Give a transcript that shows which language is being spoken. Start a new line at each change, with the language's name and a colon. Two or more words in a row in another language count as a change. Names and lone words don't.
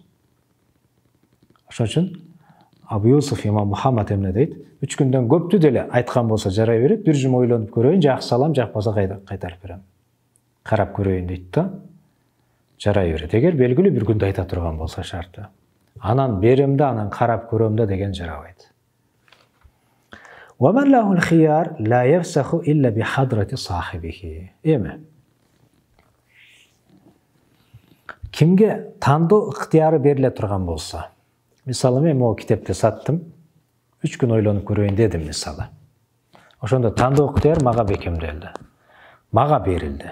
Kyrgyz: Ошон үчүн Абу Юсуф, имам Мухаммад эмне дейт? 3 күндөн көптү деле айткан болсо жарай берет, бир жума ойлонуп көрөйүн, жакса алам, жакпаса кайтарып берем. Карап көрөйүн дейт да. Жарай берет. Эгер белгилүү бир күндө айта турган болсо шарты. Анан берем да, анан карап көрөм да деген жарабайт.
Arabic: ومن له الخيار لا يفسخه إلا بحضرة صاحبه.
Kyrgyz: Эми кимге тандоо ыктыяры бериле турган болсо, мисалы мен могу китепти саттым, 3 күн ойлонуп көрөйүн дедим мисалы. Ошондо тандоо ыктыяр мага бекемделди. Мага берилди.